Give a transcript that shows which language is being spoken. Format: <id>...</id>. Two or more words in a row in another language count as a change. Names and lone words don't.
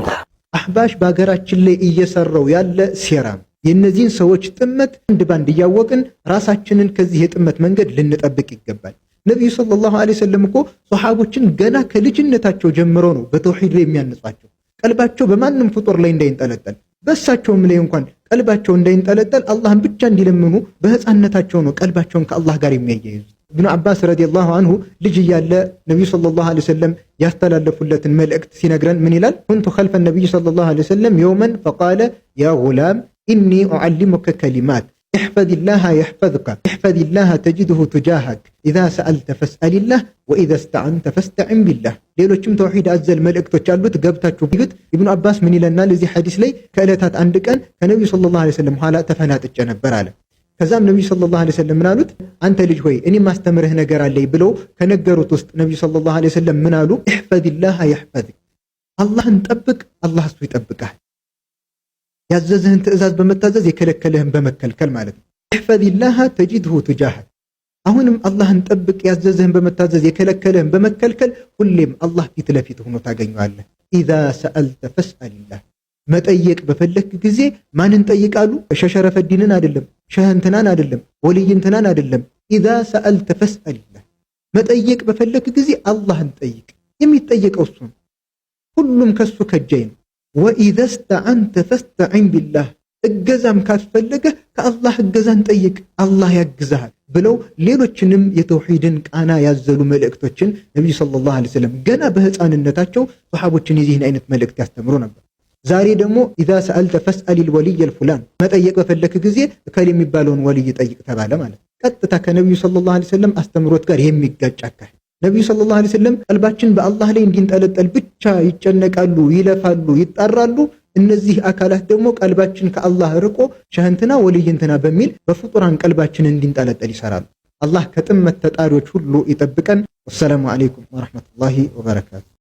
<am>አህባሽ በሀገራችን ላይ እየሰራው ያለ ሴራ ነው። የእነዚህን ሰዎች ጥመት አንድ ባንድ እያወቅን ራሳችንን ከዚህ የጥመት መንገድ ልንጠብቅ ይገባል። ነቢዩ</am> <ar>صلى الله عليه وسلم</ar> <am>እኮ ሶሐቦችን ገና ከልጅነታቸው ጀምሮ ነው በተውሂድ ላይ የሚያነጿቸው። ቀልባቸው በማንም ፍጡር ላይ እንዳይንጠለጠል በእሳቸውም ላይ እንኳን ቀልባቸው እንዳይንጠለጠል አላህን ብቻ እንዲለምኑ በህፃንነታቸው ነው ቀልባቸውን ከአላህ ጋር የሚያያይዙት። ኢብኑ አባስ</am> <ar>رضي الله عنه</ar> <am>ልጅ እያለ ነብዩ</am> <ar>صلى الله عليه وسلم</ar> <am>ያስተላለፉለትን መልእክት ሲነግረን ምን ይላል?</am> <ar>كنت خلف النبي صلى الله عليه وسلم يوما فقال يا غلام إني أعلمك كلمات احفظ الله يحفظك احفظ الله تجده تجاهك اذا سألت فاسأل الله واذا استعنت فاستعن بالله።</ar> <am>ሌሎችም ተውሂድ አዘል መልእክቶች አሉት ገብታችሁ ቢዩት። ኢብኑ አባስ ምን ይለናል እዚህ ሐዲስ ላይ? ከዕለታት አንድ ቀን ከነብዩ</am> <ar>صلى الله عليه وسلم</ar> <am>ኋላ ተፈናጥጬ ነበር አለ። ከዛም ነብዩ</am> <ar>صلى الله عليه وسلم</ar> <am>ምን አሉት? አንተ ልጅ ሆይ እኔ ማስተምርህ ነገር አለኝ ብለው ከነገሩት ውስጥ ነብዩ</am> <ar>صلى الله عليه وسلم</ar> <am>ምን አሉ?</am> <ar>احفظ الله يحفظك</ar> <am>አላህን ጠብቅ አላህ እሱ ይጠብቃል። ያዘዘህን ትእዛዝ በመታዘዝ የከለከለህን በመከልከል ማለት ነው።</am> <ar>احفظ الله تجده تجاهك</ar> <am>አሁንም አላህን ጠብቅ ያዘዘህን በመታዘዝ የከለከለህን በመከልከል ሁሌም አላህ ፊት ለፊት ሆኖ ታገኘዋለህ።</am> <ar>اذا سألت فاسأل الله</ar> <am>መጠየቅ በፈለክ ጊዜ ማንን ጠይቃሉ? ሸሸረፈዲንን አይደለም፣ ሸህንትናን አይደለም፣ ወልይንትናን አይደለም።</am> <ar>اذا سألت فاسأل الله</ar> <am>መጠየቅ በፈለክ ጊዜ አላህን ጠይቅ። የሚጠየቀው እሱ ነው። ሁሉም ከሱ ከጃይ ነው።</am> <ar>وإذا استعنت فاستعن بالله</ar> <am>እገዛም ካስፈለገ ከአላህ እገዛን ጠይቅ አላህ ያግዛል ብለው ሌሎችንም የተውሂድን ቃና ያዘሉ መልእክቶችን ነብዩ</am> <ar>صلى الله عليه وسلم</ar> <am>ገና በህፃንነታቸው ሱሐቦችን የዚህን አይነት መልእክት ያስተምሩ ነበር። ዛሬ ደግሞ</am> <ar>إذا سألت فاسأل الولي الفلان</ar> <am>መጠየቅ በፈለክ ጊዜ እከሌ የሚባለውን ወልይ ጠይቅ ተባለ ማለት ቀጥታ ከነብዩ</am> <ar>صلى الله عليه وسلم</ar> <am>አስተምሮት ጋር የሚጋጭ አካሄድ። ነብዩ</am> <ar>صلى الله عليه وسلم</ar> <am>ቀልባችን በአላህ ላይ እንዲንጠለጠል ብቻ ይጨነቃሉ፣ ይለፋሉ፣ ይጣራሉ። እነዚህ አካላት ደግሞ ቀልባችን ከአላህ ርቆ ሸህንትና ወልይንትና በሚል በፍጡራን ቀልባችን እንዲንጠለጠል ይሰራሉ። አላህ ከጥመት ተጣሪዎች ሁሉ ይጠብቀን።</am> <ar>والسلام عليكم ورحمة الله وبركاته።</ar>